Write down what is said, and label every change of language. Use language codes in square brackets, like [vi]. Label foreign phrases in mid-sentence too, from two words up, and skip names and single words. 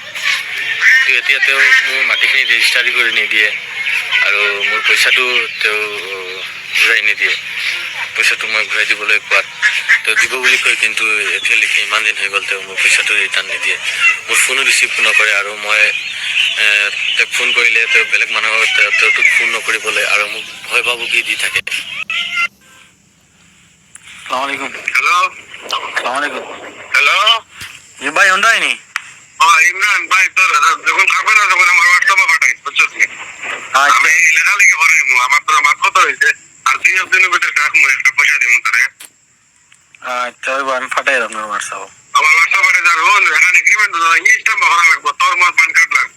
[as] কিন্তু এতিয়া তেওঁ মোৰ মাটিখিনি ৰেজিষ্টাৰী কৰি নিদিয়ে আৰু মোৰ পইচাটো তেওঁ ঘূৰাই নিদিয়ে। পইচাটো মই ঘূৰাই দিবলৈ কোৱাত তেওঁ দিব বুলি কয়, কিন্তু এতিয়ালৈকে ইমান দিন হৈ গ'ল তেওঁ মোৰ পইচাটো ৰিটাৰ্ণ নিদিয়ে। মোৰ ফোনো ৰিচিভ নকৰে আৰু মই তেওঁক ফোন কৰিলে তেওঁ বেলেগ মানুহৰ তেওঁটোক ফোন নকৰিবলৈ আৰু মোক ভয় ভাবুকি দি থাকে। [hi] अस्सलामुअलैकुम। हेलो अस्सलामुअलैकुम। हेलो जी भाई होंडा है नहीं? [bn] ইমরান ভাই, তোর যখন থাকবে না তখন আমার হোয়াটসঅ্যাপে পাঠাই, বুঝছিস নি? আমি লেখালেখি করে আমার তোর মাত কত হয়েছে আর 2 দিনের ভিতরে রাখবো, একটা পয়সা দিব তোরে। আচ্ছা ওই আমি ফাটাই আপনার হোয়াটসঅ্যাপ। আমার হোয়াটসঅ্যাপে যাবো, এখানে এগ্রিমেন্ট স্ট্যাম্প করা লাগবো, তোর মোর পান কার্ড লাগবো।